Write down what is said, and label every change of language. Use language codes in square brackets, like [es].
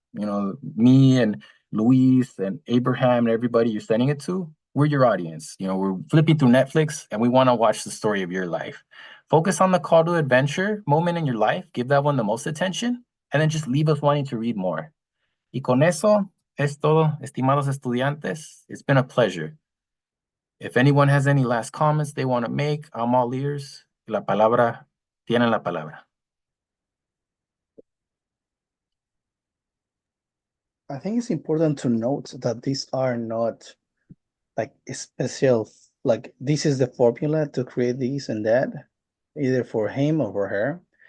[en] Me and Luis and Abraham and everybody you're sending it to, we're your audience. We're flipping through Netflix and we want to watch the story of your life. Focus on the call to adventure moment in your life, give that one the most attention, and then just leave us wanting to read more. [es] Y con eso es todo, estimados estudiantes. [en] It's been a pleasure. If anyone has any last comments they want to make, I'm all ears. [es] Tienen la palabra. [en] I think it's important to note that these are not like special, like this is the formula to create this and that, either for him or for her.